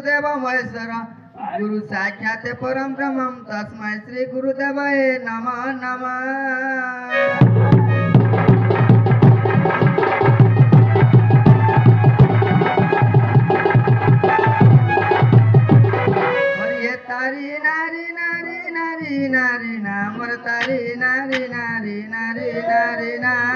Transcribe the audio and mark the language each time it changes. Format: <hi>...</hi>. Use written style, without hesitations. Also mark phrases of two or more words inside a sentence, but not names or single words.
<sa>महेश्वर गुरु साक्षात परम ब्रह्म तस्मै श्री गुरुदेवाय नमः नमः। तारी नारी नारी नारी नारी नामर तारी नारी नारी नारी नारी ना</sa>